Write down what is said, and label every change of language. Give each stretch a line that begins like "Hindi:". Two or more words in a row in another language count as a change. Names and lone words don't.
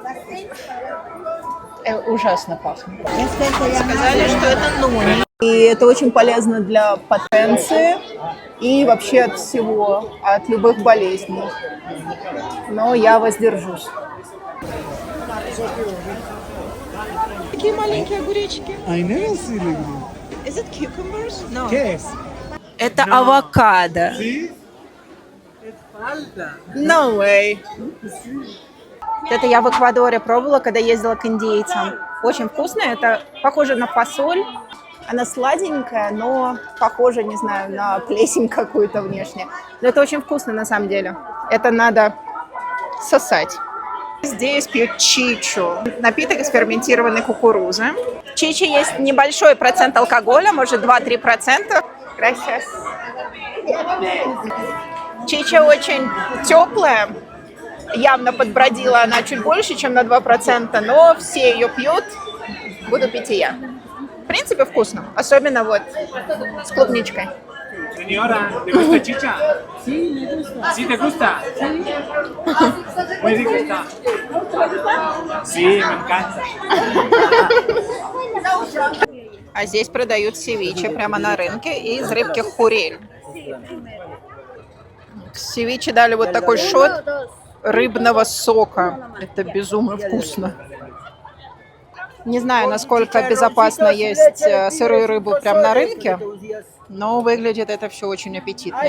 Russian: Ужасно пахнет. Сказали, что это нуни. И это очень полезно для потенции и вообще от всего, от любых болезней. Но я воздержусь. Такие маленькие огуречки.
English: I never see like this. Is it cucumbers? No.
Spanish: ¿Qué es?
Russian: Это авокадо.
Spanish: Sí. Es falta.
English: No way.
Russian: Это я в Эквадоре пробовала, когда ездила к индейцам. Очень вкусно. Это похоже на фасоль. Она сладенькая, но похожа, не знаю, на плесень какую-то внешне. Но это очень вкусно на самом деле. Это надо сосать. Здесь пьют чичу. Напиток из ферментированной кукурузы. В чичи есть небольшой процент алкоголя, может 2-3%. Gracias. Чича очень теплая. Явно подбродила она чуть больше, чем на 2%, но все ее пьют. Буду пить и я. В принципе, вкусно. Особенно вот с клубничкой.
Spanish: Señora, ¿te gusta chicha? Sí, me gusta. ¿Sí te gusta? Sí. Muy rico está. Sí, me encanta.
Russian: А здесь продают севиче прямо на рынке из рыбки хурель. К севиче дали вот такой шот рыбного сока. Это безумно вкусно. Не знаю, насколько безопасно есть сырую рыбу прямо на рынке, но выглядит это все очень аппетитно.